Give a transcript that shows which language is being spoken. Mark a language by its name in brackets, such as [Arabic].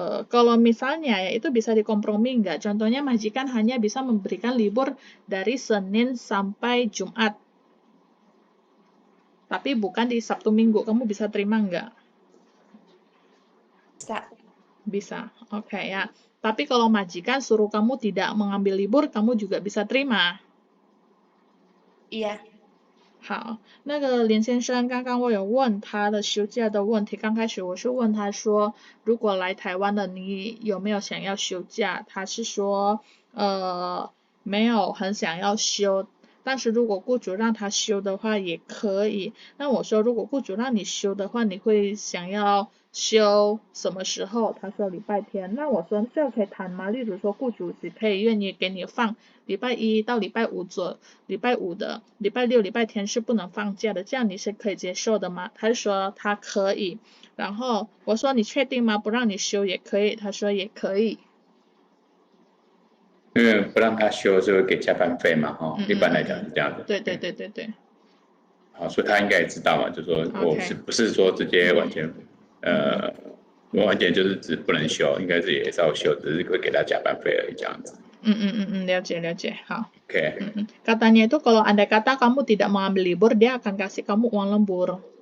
[Indonesian] Kalau misalnya ya itu bisa dikompromi nggak? Contohnya majikan hanya bisa memberikan libur dari Senin sampai Jumat. Tapi bukan di Sabtu Minggu. Kamu bisa terima nggak? Bisa. Bisa. Oke ya. Tapi kalau majikan suruh kamu tidak mengambil libur, kamu juga bisa terima. Iya. [Chinese] 好，那个林先生，刚刚我有问他的休假的问题。刚开始我是问他说，如果来台湾了，你有没有想要休假？他是说，没有很想要休，但是如果雇主让他休的话也可以。那我说，如果雇主让你休的话，你会想要休什么时候？他说礼拜天。那我说这可以谈吗？例如说，雇主只可以愿意给你放礼拜一到礼拜五礼拜五的，礼拜六、礼拜天是不能放假的，这样你是可以接受的吗？他就说他可以。然后我说你确定吗？不让你休也可以。他说也可以。因为不让他休是会给加班费嘛，一般来讲是这样子。对对对对对。好，所以他应该也知道嘛，就说我不是说直接完全完全就是只不能休，应该是也是要休，只是会给他加班费而已这样子。了解了解，好。 [Indonesian] Oke. Katanya itu kalau andai kata kamu tidak mau ambil libur, dia akan kasih kamu uang lembur.